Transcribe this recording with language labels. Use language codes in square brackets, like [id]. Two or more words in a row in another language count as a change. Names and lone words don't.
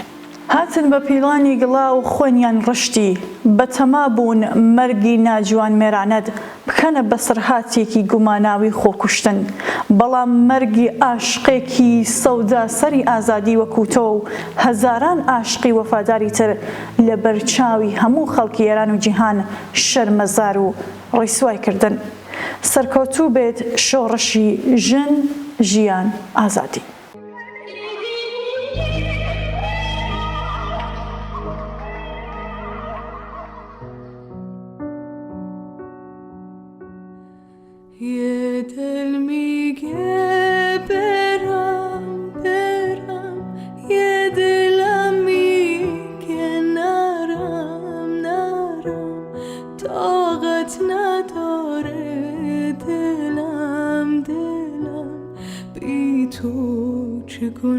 [ckb] هاتن بە پیلانی گڵا و خوێنیان ڕشتی، بەتەما بوون مەرگی ناجوان مێرانەت بکەنە بەسەرهاتێکی گوماناوی خۆکوشتن، بەڵام مەرگی ئاشقێکی سەودا سەری ئازادی وەکوتۆ و هەزاران ئاشقی وەفاداری تر لە بەرچاوی هەموو خەڵکی ئێران و جیهان شەرمەزار و ڕیسوای کردن. سەرکەوتوو بێت شۆڕشی ژن ژیان ئازادی. [fa] یه دل میگه برم برم، یه دلم میگه نرم نرم، طاقت نداره دلم دلم، بی تو چه